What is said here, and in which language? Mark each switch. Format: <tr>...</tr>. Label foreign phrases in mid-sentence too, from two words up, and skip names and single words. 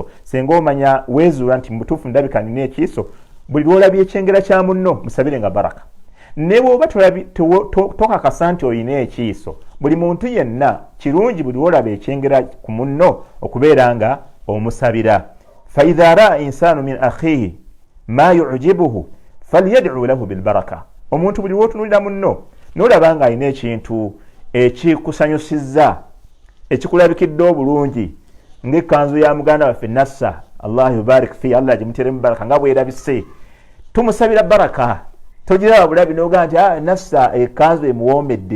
<lg>Singa omanya weezuula nti mubutuufu ndabika nina ekiiso, buli lwolabye ekyengera kya munno musabire nga baraka. Ne bw'oba tokakasa nti olina ekiiso, buli muntu yenna kirungi buli lwolaba ekyengera ku munno okubeera nga omusabira.</lg> <ar>فإذا رأى الإنسان من أخيه ما يعجبه فليدع له بالبركة.</ar> <lg>Omuntu buli lwotunuulira munno n'olaba nga alina ekintu ekikusanyusizza, ekikulabikidde obulungi, ng'ekkanzu ya muganda waffe Nassa,</lg> <ar>الله يبارك فيه,</ar> <lg>Allah agimuteremu baraka, nga bwerabise, tumusabira baraka. Togiraba bulabi n'ogamba nti Nassa ekkanzu emuwoomedde.</lg>